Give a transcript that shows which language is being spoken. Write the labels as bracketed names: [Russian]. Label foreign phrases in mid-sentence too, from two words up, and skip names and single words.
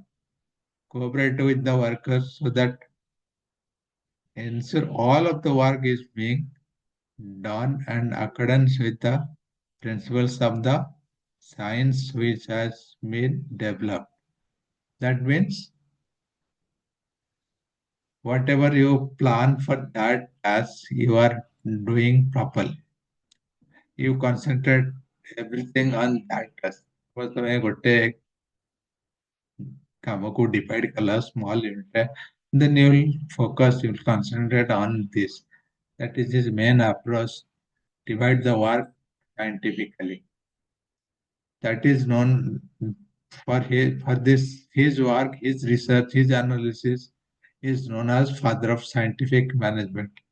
[English] Cooperate with the workers so that ensure all of the work is being done in accordance with the principles of the science which has been developed. That means whatever you plan for that task, you are doing properly. You concentrate everything on that task. Suppose [Odia] ତମେ ଗୋଟେ କାମକୁ [English] divide କଲ small unit, then you will focus, you will concentrate on this. That is his main approach. Divide the work scientifically. That is known for this his work, his research, his analysis is known as father of scientific management.